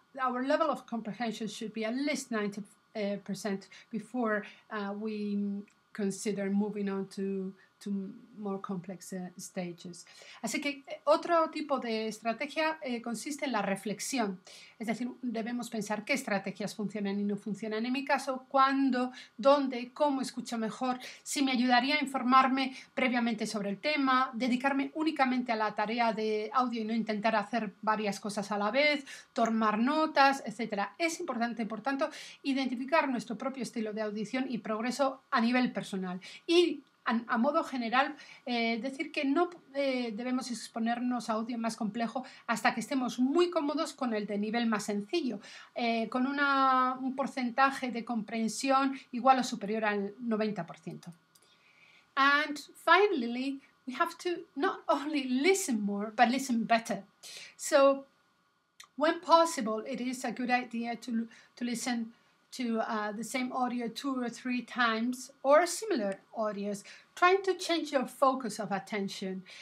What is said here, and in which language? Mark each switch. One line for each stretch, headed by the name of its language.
English: Our level of comprehension should be at least 90% before we consider moving on to more complex stages.
Spanish: Así que otro tipo de estrategia consiste en la reflexión. Es decir, debemos pensar qué estrategias funcionan y no funcionan. En mi caso, cuándo, dónde, cómo escucho mejor, si me ayudaría a informarme previamente sobre el tema, dedicarme únicamente a la tarea de audio y no intentar hacer varias cosas a la vez, tomar notas, etc. Es importante, por tanto, identificar nuestro propio estilo de audición y progreso a nivel personal. Y a modo general, decir que no debemos exponernos a audio más complejo hasta que estemos muy cómodos con el de nivel más sencillo, con un porcentaje de comprensión igual o superior al 90%.
English: And finally, we have to not only listen more, but listen better. So, when possible, it is a good idea to listen to the same audio 2 or 3 times or similar audios, trying to change your focus of attention.